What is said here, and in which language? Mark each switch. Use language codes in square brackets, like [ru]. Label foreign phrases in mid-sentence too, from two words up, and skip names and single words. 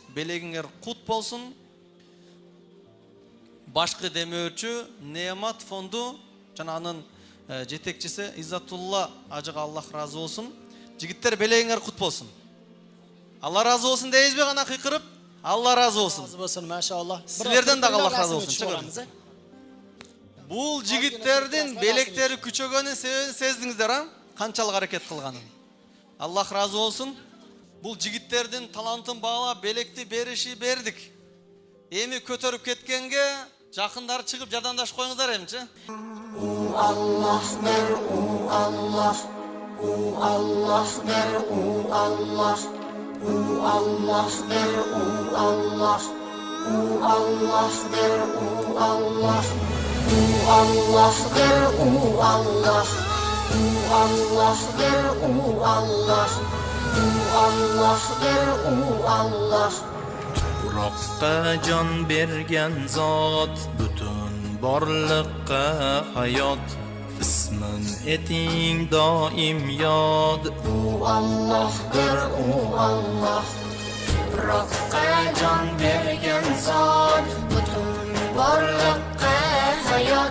[ky] Белегиңер кут болсун. Башкы демөөрчү Неамат фонду жана анын жетекчиси Иззатулла ажыга Аллах разы болсун. Жигиттер белегиңер кут болсун. Алла разы болсун дейбизби гана кыйкырып? Алла разы болсун. [tr] Razı olsun maşallah. [ky] Силерден дагы Аллах разы болсун. Бул жигиттердин белектери күчөгөнүн себебин сездиңиздер, а? Канчалык аракет кылганын. Аллах разы болсун. Бул жигиттердин талантын баалап белекти бердик. Эми көтөрүп кеткенге жакындар чыгып жардамдашып коюңуздар эмчи? [uz] Allah der, Allah. Allah der, Allah. Allah der, Allah. Allah der, Allah. Allah der, Allah. Allah der, Allah. Allah der, Allah. tuproqqa jon bergan zot, butun borliqqa hayot. Ismin eting doim yod. U Allohdir, u Alloh. Tuproqqa jon bergan zot, butun borliqqa hayot.